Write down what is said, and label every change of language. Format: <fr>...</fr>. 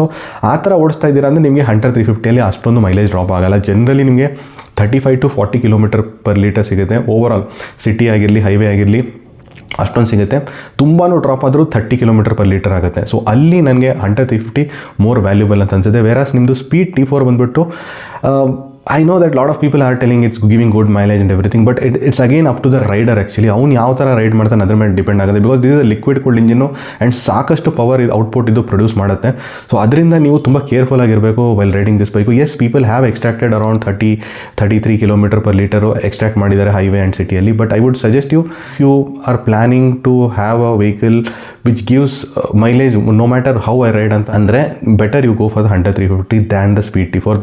<kn>So ಆ ಥರ ಓಡಿಸ್ತಾ ಇದ್ದೀರಾ ಅಂದರೆ ನಿಮಗೆ ಹಂಟರ್ 350 ಅಷ್ಟೊಂದು ಮೈಲೇಜ್ ಡ್ರಾಪ್ ಆಗಲ್ಲ. ಜನರಲಿ ನಿಮಗೆ 35-40 km/L ಸಿಗುತ್ತೆ ಓವರ್ ಆಲ್. ಸಿಟಿ ಆಗಿರಲಿ ಹೈವೇ ಆಗಿರಲಿ ಅಷ್ಟೊಂದು ಸಿಗುತ್ತೆ. ತುಂಬಾ ಡ್ರಾಪ್ ಆದರೂ 30 km/L ಆಗುತ್ತೆ. ಸೊ ಅಲ್ಲಿ ನನಗೆ ಹಂಟರ್ 350 ಮೋರ್ ವ್ಯಾಲ್ಯೂಬಲ್ ಅಂತ ಅನ್ಸುತ್ತೆ. ವೇರಾಸ್ ನಿಮ್ಮದು ಸ್ಪೀಡ್ T4 ಬಂದುಬಿಟ್ಟು</kn> <en>I know that lot of people are telling it's giving good mileage and everything, but it's again up to the rider actually.</en> <kn>ಅವನು ಯಾವ ಥರ ರೈಡ್ ಮಾಡ್ತಾನೆ ಅದ್ರ ಮೇಲೆ ಡಿಪೆಂಡ್ ಆಗುತ್ತೆ.</kn> <en>because this is a liquid cooled engine</en> <kn>and ಸಾಕಷ್ಟು power output ಇದು produce ಮಾಡುತ್ತೆ. ಸೊ ಅದರಿಂದ ನೀವು ತುಂಬ ಕೇರ್ಫುಲ್ ಆಗಿರಬೇಕು while riding this bike.</kn> <en>as people have extracted around</en> <kn>30-33 km/L extract ಮಾಡಿದ್ದಾರೆ ಹೈವೇ ಆ್ಯಂಡ್ ಸಿಟಿಯಲ್ಲಿ.</kn> <en>but I would suggest you if you are planning to have a vehicle which gives mileage no matter how I ride</en> <kn>ಅಂತ ಅಂದರೆ</kn> <en>Better you go for the Hunter 350 than the Speed T4.</en>